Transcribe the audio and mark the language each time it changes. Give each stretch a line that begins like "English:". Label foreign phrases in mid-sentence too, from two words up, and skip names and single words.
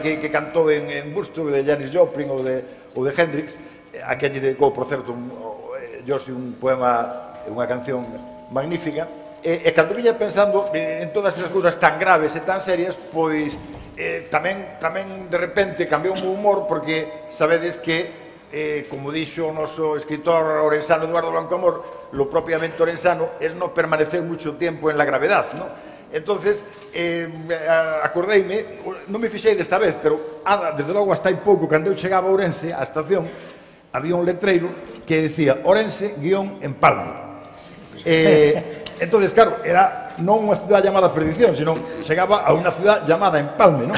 Galician: que cantou en Busto, de Janis Joplin ou de Hendrix, a quen lle dedicou, por certo, Josi un poema, unha canción magnífica, e cando viña pensando en todas esas cousas tan graves e tan serias, pois tamén de repente cambiou o humor, porque sabedes que, como dixo o noso escritor orensano Eduardo Blanco Amor,
Spanish: lo propiamente orensano es no permanecer mucho tiempo en la gravedad, ¿no?
Galician: Entonces, acordeime, non me fixei desta vez, pero desde logo hasta hai pouco, cando eu chegaba a Ourense, á estación, había un letreiro que decía Orense-Empalme. Entonces, claro, era non unha
Spanish: ciudad llamada
Galician: Perdición, sino chegaba a unha
Spanish: ciudad llamada
Galician: Empalme, non?